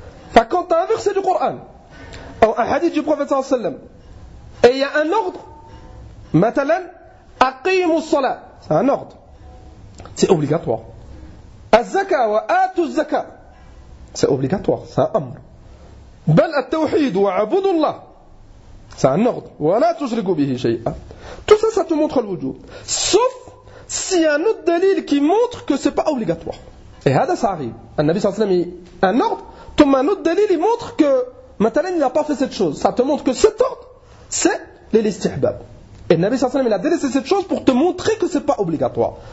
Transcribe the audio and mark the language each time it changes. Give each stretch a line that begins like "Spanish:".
French: Enfin, quand tu as un verset du Coran ou un hadith du prophète صلى الله عليه وسلم et il y a un ordre,
Arabic: مثلا أقيم الصلاة,
French: c'est un ordre, c'est obligatoire.
Arabic: الزكاة وآت الزكاة,
French: c'est obligatoire, c'est un أمر.
Arabic: بل التوحيد وعبد الله,
French: c'est un ordre.
Arabic: ولا تشرك به شيئا,
French: tout ça, ça te montre le wujub. Sauf si un autre dalil qui montre que c'est pas obligatoire. Et هذا ça arrive. النبي
Arabic: صلى الله عليه وسلم,
French: un ordre, ثم un autre dalil il montre que maintenant il n'a pas fait cette chose. Ça te montre que cet ordre, c'est l'istihbab. Et
Arabic: Nabi sallallahu alayhi wa sallam,
French: il a délaissé cette chose pour te montrer que ce n'est pas obligatoire.